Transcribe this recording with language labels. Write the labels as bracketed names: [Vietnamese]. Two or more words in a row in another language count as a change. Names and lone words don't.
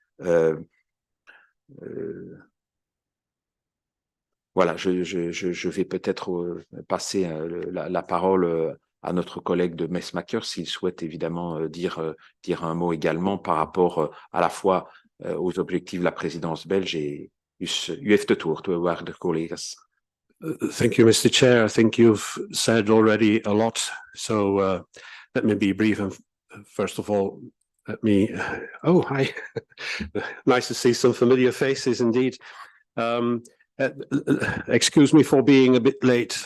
[French] Voilà, je vais peut-être passer la parole à notre collègue de Mesmaeker s'il souhaite évidemment dire un mot également par rapport à la fois aux objectifs de la présidence belge et [Dutch] u heeft het woord, waarde collega's. [English] Thank you, Mr. Chair. I think you've said already a lot, so let me be brief. And first of all, let me. Oh, hi! Nice to see some familiar faces, indeed. Excuse me for being a bit late.